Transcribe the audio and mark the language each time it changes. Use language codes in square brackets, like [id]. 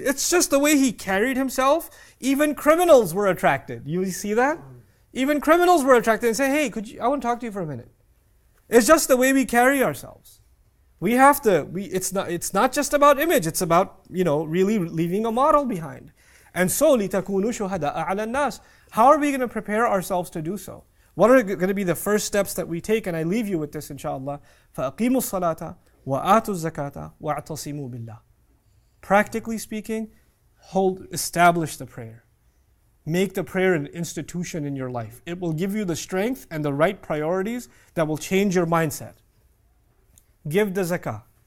[en] It's just the way he carried himself. Even criminals were attracted. You see that? Even criminals were attracted and say, hey, I want to talk to you for a minute. It's just the way we carry ourselves. We have to, it's not just about image, it's about, really leaving a model behind. And so, [ar] لِتَكُونُوا شُهَدَاءَ عَلَى النَّاسِ. [en] How are we going to prepare ourselves to do so? What are going to be the first steps that we take? And I leave you with this, inshallah. [ar] فَأَقِيمُوا الصَّلَاةَ وَآتُوا الزَّكَاةَ وَاعْتَصِمُوا بِاللَّهِ. [en] Practically speaking, establish the prayer. Make the prayer an institution in your life. It will give you the strength and the right priorities that will change your mindset. Give the zakah.